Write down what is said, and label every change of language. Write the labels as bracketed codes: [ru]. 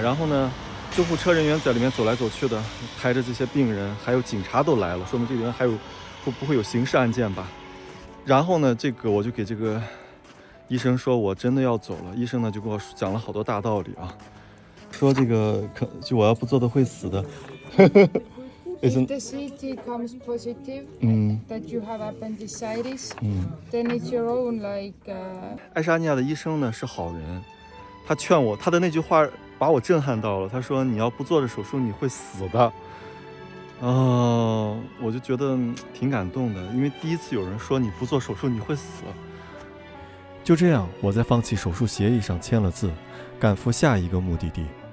[zh] 然后呢，救护车人员在里面走来走去的，抬着这些病人，还有警察都来了，说明这个人不会有刑事案件吧。然后呢，我就给这个医生说我真的要走了。医生呢就跟我讲了好多大道理啊，说这个就我要不做的会死的。 [en] If the CT comes positive that you have appendicitis, then it's your own like. [zh] 爱沙尼亚的医生呢是好人，他劝我，他的那句话把我震撼到了。他说你要不做这手术你会死的。我就觉得挺感动的，因为第一次有人说你不做手术你会死。就这样，我在放弃手术协议上签了字，赶赴下一个目的地。